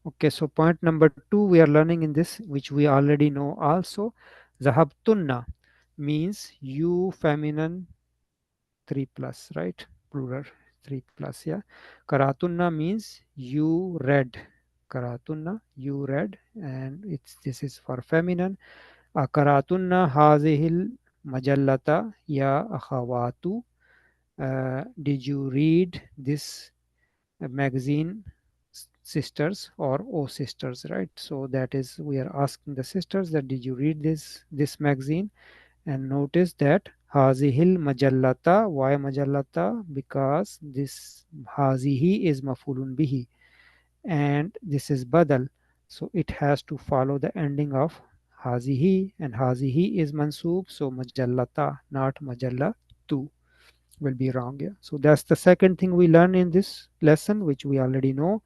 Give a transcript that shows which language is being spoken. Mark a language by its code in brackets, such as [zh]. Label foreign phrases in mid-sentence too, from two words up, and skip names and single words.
[en] Okay, so point number 2 we are learning in this, which we already know also. Zahabtunna means you feminine 3 plus, right? Plural 3 plus, yeah. Karatunna means you read. Karatunna, you read, and this is for feminine. [ar] أقرأتن هذه المجلة يا أخوات. [en] Did you read this magazine, sisters, or oh sisters, right? So that is, we are asking the sisters that did you read this magazine. And notice that [ar] هذه المجلة, [en] why majallata? Because this hazihi is [ar] مفعول به [en] and this is badal, so it has to follow the ending of hazihi, and hazihi is mansub, so majallata, not majallatu, will be wrong. Yeah, so that's the second thing we learn in this lesson, which we already know.